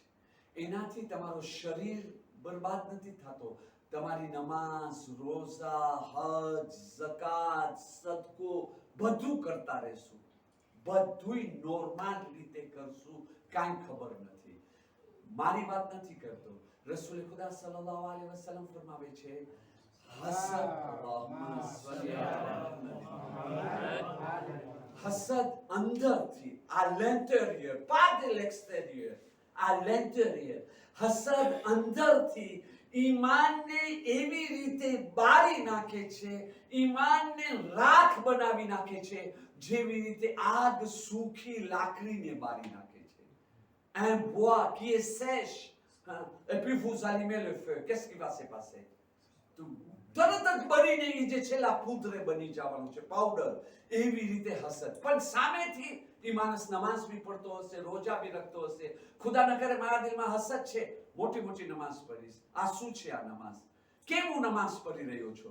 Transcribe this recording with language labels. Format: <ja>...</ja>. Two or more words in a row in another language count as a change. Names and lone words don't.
<gu>એનાથી તમારું શરીર બરબાદ નથી થતો, તમારી નમાઝ, રોઝા, હજ, ઝકાત, સદકો બધું કરતા રહેશું, બધુંય નોર્મલ રીતે કરશું, કાંઈ ખબર નથી. મારી વાત નથી કરતો, રસૂલ ખુદા</gu> <ar>صلى الله عليه وسلم</ar> <gu>ફરમાવે છે હસદ હસદ અંદરથી, આ</gu> <fr>l'intérieur, pas de l'extérieur,</fr> <gu>આ l'intérieur. હસદ અંદરથી ઈમાનને એવી રીતે બાળી નાખે છે, ઈમાનને રાખ બનાવી નાખે છે જેવી રીતે આગ સૂખી લાકડીને બાળી નાખે છે.</gu> <fr>Un bois qui est sèche, et puis vous allumez le feu, qu'est-ce qui va se passer?</fr> <gu>તરત જ બનીને એ જે છેલ્લા પૂતરે બની જવાનું છે, પાવડર. એવી રીતે હસદ. પણ સામેથી એ માણસ નમાઝ બી પડતો હશે, રોજા બી રાખતો હશે, ખુદા ન કરે મારા દિલમાં હસદ છે, મોટી મોટી નમાઝ પઢીશ. આ શું છે આ નમાઝ? કેમ હું નમાઝ પઢી રહ્યો છું?</gu>